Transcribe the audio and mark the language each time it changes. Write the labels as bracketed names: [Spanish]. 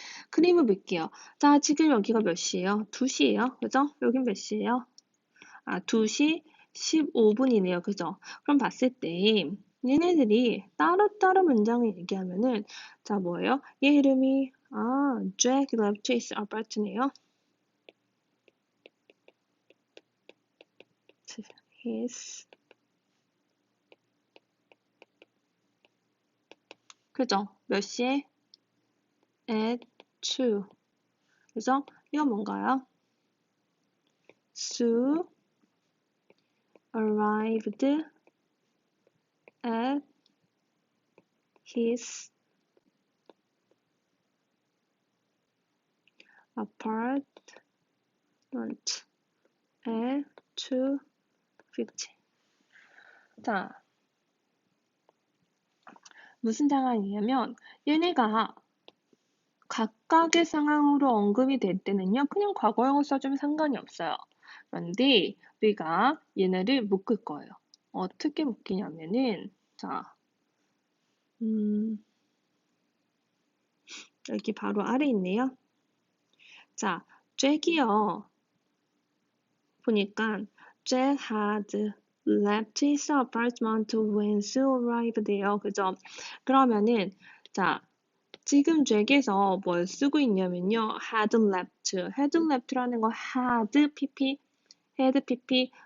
[Korean] 그림을 볼게요. 자, 지금 여기가 몇 시예요? 2시예요. 그죠? 여긴 몇 시예요? 2시 15분이네요. 그죠? 그럼 봤을 때 얘네들이 따로따로 문장을 얘기하면은 자, 뭐예요? 얘 이름이 [English] Jack left his apart네요. his [Korean] 그죠? 몇 시에? [English] at 2. [Korean] 그죠? 이건 뭔가요? [English] Sue arrived at his apartment at 2:50. [Korean] 자, 무슨 상황이냐면 얘네가 각각의 상황으로 언급이 될 때는요. 그냥 과거형을 써주면 상관이 없어요. 그런데 우리가 얘네를 묶을 거예요. 어떻게 묶이냐면은 자, 여기 바로 아래 있네요. 자, 잭이요. 보니까 [English] Jack had left his apartment when Sue arrived there. [Korean] 그죠? 그러면은 자, 지금 잭에서 뭘 쓰고 있냐면요. [English] had left [Korean] 라는 거 had pp.